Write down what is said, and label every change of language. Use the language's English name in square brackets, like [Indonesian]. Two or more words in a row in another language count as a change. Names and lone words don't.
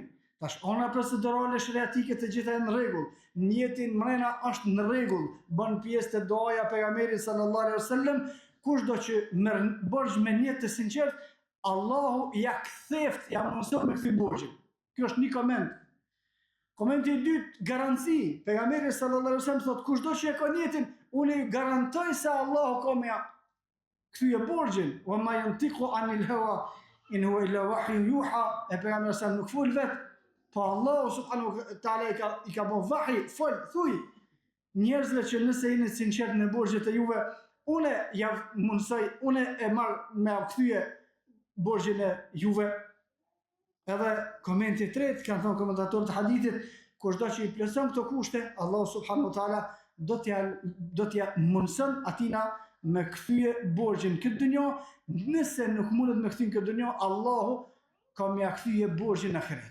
[Albanian] Tash, ona procedurale shariatike të gjitha e në rregull, njetin mrena është në rregull, bën pjesë të duaja pejgamberit [Arabic] صلى الله عليه وسلم, [Albanian] kushdo që merr borxh me niyet të sinqert, Allahu ja ktheft, ja mëson me këtë borxhin. Kjo është një koment. Komenti i dytë, garanci. Pejgamberi [Arabic] صلى الله عليه وسلم [Albanian] thotë kushdo që e ka niyetin, unë ju garantoj se Allahu ka me kthye borxhin. [Arabic] وما ينطق عن الهوى إن هو إلا وحي يوحى. [Albanian] E pejgamberi sallallahu nuk fol vet, po Allahu [Arabic] سبحانه وتعالى [Albanian] i ka bën vahi, fol, thuj njerëzve që nëse jeni sinqert në borxhet e juve, unë ja mundsoj, unë e marr me kthye borxhin e juve. Edhe komenti i tretë, kanë thënë komentatorët e hadithit, kushdo që i plotson këto kushte, Allahu [Arabic] سبحانه وتعالى [Albanian] do t'ja mundson atina me kthye borxhin këtë dunjë, nëse nuk mundet me kthyen këtë dunjë, Allahu ka me kthye borxhin në ahiret.